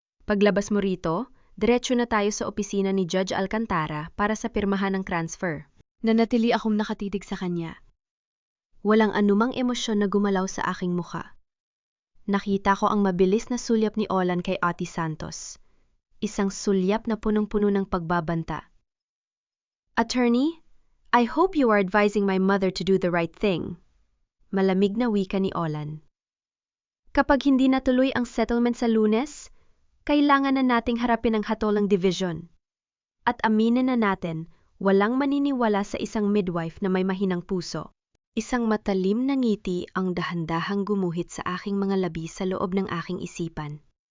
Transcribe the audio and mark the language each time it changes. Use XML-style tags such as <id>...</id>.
<tl>Paglabas mo rito, diretso na tayo sa opisina ni Judge Alcantara para sa pirmahan ng transfer. Nanatili akong nakatitig sa kanya. Walang anumang emosyon na gumalaw sa aking mukha. Nakita ko ang mabilis na sulyap ni Olan kay Ate Santos. Isang sulyap na punong-puno ng pagbabanta.</tl> <en>Attorney, I hope you are advising my mother to do the right thing.</en> <tl>Malamig na wika ni Olan. Kapag hindi natuloy ang settlement sa Lunes, kailangan na nating harapin ang hatolang division. At aminin na natin, walang maniniwala sa isang midwife na may mahinang puso. Isang matalim na ngiti ang dahan-dahang gumuhit sa aking mga labi sa loob ng aking isipan.</tl>